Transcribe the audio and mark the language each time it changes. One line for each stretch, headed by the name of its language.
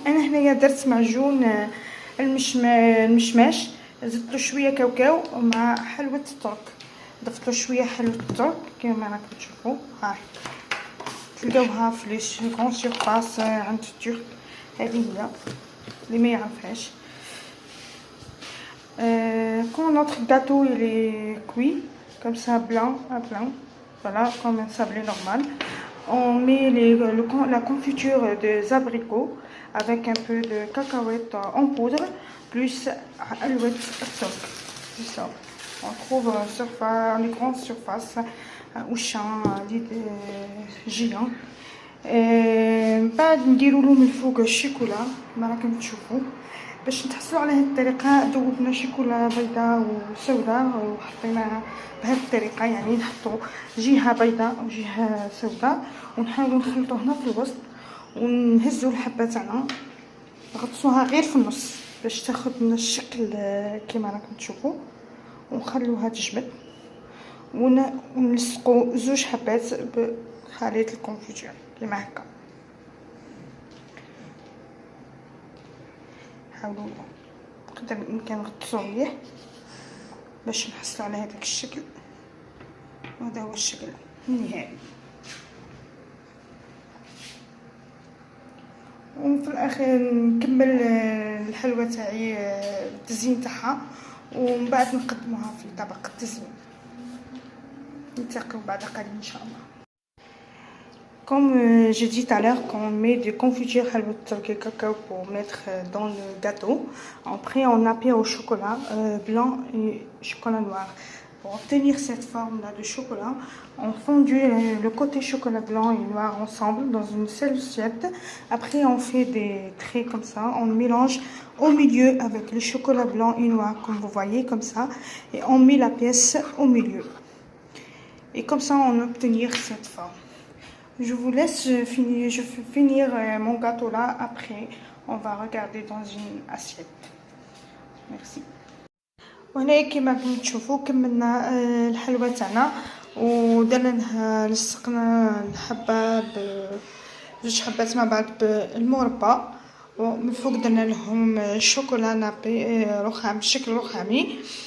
Arabic: انا هنايا درت معجون المشماش، زدت له شويه كاوكاو مع حلوه الترك، ضفت له شويه حلوه الترك كما راكم تشوفوا. هاي تلقاوها في لي غون سيرفاس عند الترك، هذه هي اللي ما يعرفهاش.
French: Quand notre gâteau il est cuit comme ça blanc à blanc, voilà comme un sablé normal, on met la confiture des abricots avec un peu de cacahuètes en poudre plus alouette stock. C'est ça. On trouve sur les grandes surfaces Auchan, géant.
Arabic: بعد نديروا له من الفوق الشوكولا كما راكم تشوفوا. باش نتحصلوا على هذه الطريقه ذوبنا شوكولا بيضاء وسوداء وحطيناها بهذه الطريقه، يعني نحطوا جهه بيضاء وجهه سوداء ونحاولوا نخلطوا هنا في الوسط ونهزوا الحبه تاعنا نغطسوها غير في النص باش تاخذ لنا الشكل كما راكم تشوفوا، ونخلوها تجمد ونلصقوا زوج حبات بخليط الكونفيتور كما هكا. حاولوا بقدر الامكان نغطسوه مليح باش نحصلوا على هذاك الشكل، وهذا هو الشكل النهائي. وفي الاخير نكمل الحلوى تاعي بالتزيين تاعها ومن بعد نقدموها في طبق التزيين. نلتقيو بعد قليل ان شاء الله.
French: Comme j'ai dit tout à l'heure, quand on met des confitures halwa turc et cacao pour mettre dans le gâteau, après on appuie au chocolat blanc et chocolat noir. Pour obtenir cette forme-là de chocolat, on fondue le côté chocolat blanc et noir ensemble dans une seule assiette. Après on fait des traits comme ça, on mélange au milieu avec le chocolat blanc et noir comme vous voyez comme ça, et on met la pièce au milieu. Et comme ça on obtenir cette forme. Je vous laisse je vais finir mon gâteau là, après on va regarder dans une assiette. Merci.
Arabic: وهنا كما تشوفوا كملنا الحلوى تاعنا ودرنا لها لصقنا الحبه بجوج حبات مع بعض بالمربى، ومن فوق درنا لهم الشوكولا نابي رخام شكل رخامي.